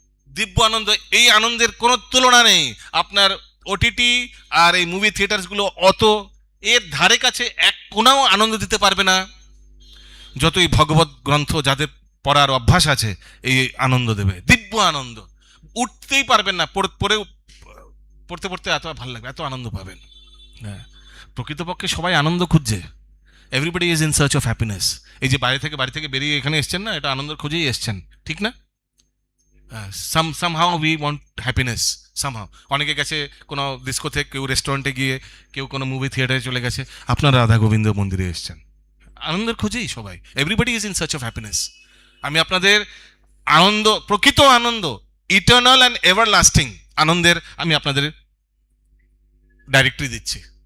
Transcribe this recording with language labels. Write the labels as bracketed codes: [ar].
[bn] দিব্য আনন্দ, এই আনন্দের কোনো তুলনা নেই। আপনার ওটিটি আর এই মুভি থিয়েটারসগুলো অত এর ধারে কাছে এক কোনাও আনন্দ দিতে পারবে না যতই ভগবত গ্রন্থ যাদের পড়ার অভ্যাস আছে এই আনন্দ দেবে, দিব্য আনন্দ। উঠতেই পারবেন না, পড়তে পড়তে এত ভালো লাগবে, এত আনন্দ পাবেন। হ্যাঁ, প্রকৃতপক্ষে সবাই আনন্দ খুঁজছে। [en] Everybody is in search of happiness. [bn] এই যে বাড়ি থেকে বেরিয়ে এখানে এসছেন না, এটা আনন্দের খুঁজেই এসছেন, ঠিক না? [en] somehow we want happiness somehow. [bn] অনেকে গেছে কোনো ডিস্কোতে, কেউ রেস্টুরেন্টে গিয়ে, কেউ কোনো মুভি থিয়েটারে চলে গেছে, আপনারা রাধা গোবিন্দ মন্দিরে এসেছেন। আনন্দের খোঁজেই সবাই, [en] Everybody is in search of happiness. [bn] আমি আপনাদের আনন্দ, প্রকৃত আনন্দ, [en] eternal and ever lasting [bn] আনন্দের আমি আপনাদের ডাইরেক্টরি দিচ্ছি।